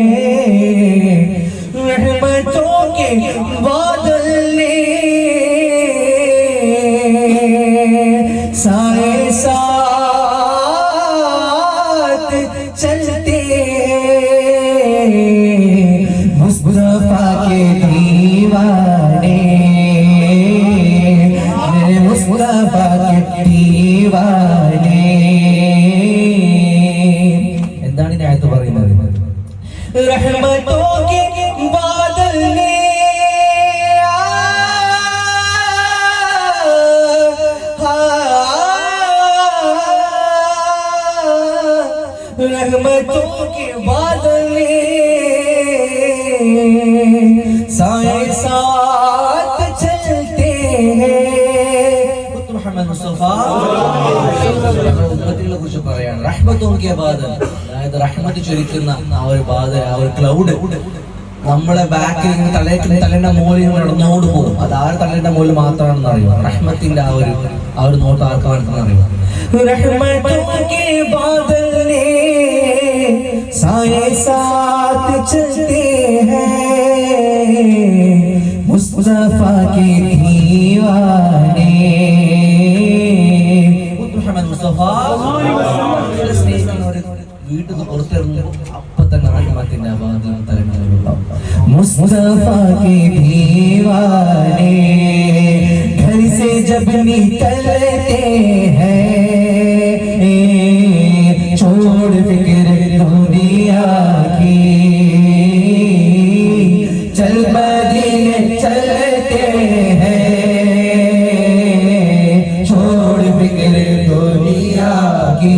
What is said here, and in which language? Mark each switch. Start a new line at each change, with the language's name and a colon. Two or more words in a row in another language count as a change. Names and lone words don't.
Hindi: रहमतों के बादल ने साए साथ चलते हैं, मुस्तफा के दीवाने, मेरे मुस्तफा के दीवाने।
Malayalam: എന്താണ് ഈ ആയത്ത് പറയുന്നത്?
Hindi: रहमतों के बादल ने रहमतों के बादल ने साए साथ चलते हैं।
Malayalam: മുഹമ്മദ് മുസ്തഫ ഉമ്മത്തിനെ കുറിച്ച് പറയാണ്
Hindi: रहमतों के बादल,
Malayalam: അതായത് റഹ്മത്ത് ചൊരിക്കുന്ന ആ ഒരു ബാദൽ, ആ ഒരു ക്ലൗഡ് നമ്മളെ ബാക്കിൽ ഇങ്ങനെ തലേന്റെ മുകളിൽ നടന്നോട് പോകും. അത് ആര് തലേന്റെ മുകളിൽ മാത്രമാണെന്ന് അറിയുക. റഹ്മത്തിന്റെ ആ ഒരു നോട്ട് ആർക്കാണെന്ന് അറിയുക.
Hindi: रहमतों के बादल ने साए साथ चलते हैं, मुस्तफा के दीवाने।
Malayalam: മുഹമ്മദ് മുസ്തഫ വീട്ടിൽ നിന്ന് പുറത്തിറങ്ങുമ്പോൾ അപ്പൊ തന്നെ റഹ്മത്തിന്റെ ബാദൽ തലങ്ങളിലുണ്ടാവും.
Hindi: मुस्तफा के दीवाने घर से जब निकलते हैं, छोड़ फिक्र दुनिया की, चल मदीने चलते हैं, छोड़ फिक्र दुनिया की।